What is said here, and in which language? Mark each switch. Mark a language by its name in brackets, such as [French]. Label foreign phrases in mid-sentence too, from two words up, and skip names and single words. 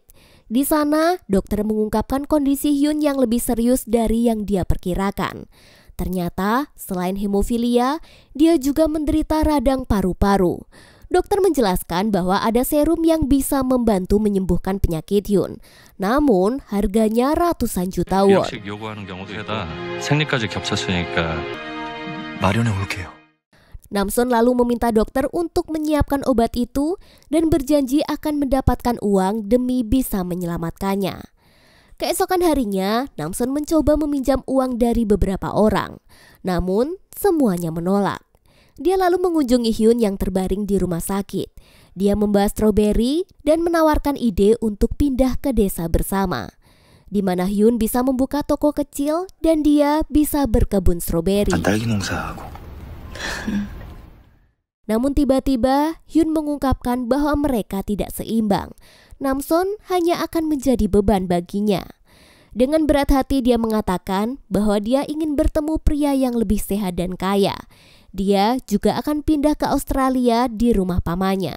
[Indonesian] Di sana, dokter mengungkapkan kondisi Hyun yang lebih serius dari yang dia perkirakan. Ternyata, selain hemofilia, dia juga menderita radang paru-paru. Dokter menjelaskan bahwa ada serum yang bisa membantu menyembuhkan penyakit Hyun. Namun, harganya ratusan juta won. [Korean] 마련해 올게요. [Indonesian] Namson lalu meminta dokter untuk menyiapkan obat itu dan berjanji akan mendapatkan uang demi bisa menyelamatkannya. Keesokan harinya, Namson mencoba meminjam uang dari beberapa orang. Namun, semuanya menolak. Dia lalu mengunjungi Hyun yang terbaring di rumah sakit. Dia membahas strawberry dan menawarkan ide untuk pindah ke desa bersama, di mana Hyun bisa membuka toko kecil dan dia bisa berkebun stroberi. [Korean] 딸기 농사하고. [Indonesian] Namun tiba-tiba Hyun mengungkapkan bahwa mereka tidak seimbang. Namson hanya akan menjadi beban baginya. Dengan berat hati dia mengatakan bahwa dia ingin bertemu pria yang lebih sehat dan kaya. Dia juga akan pindah ke Australia di rumah pamannya.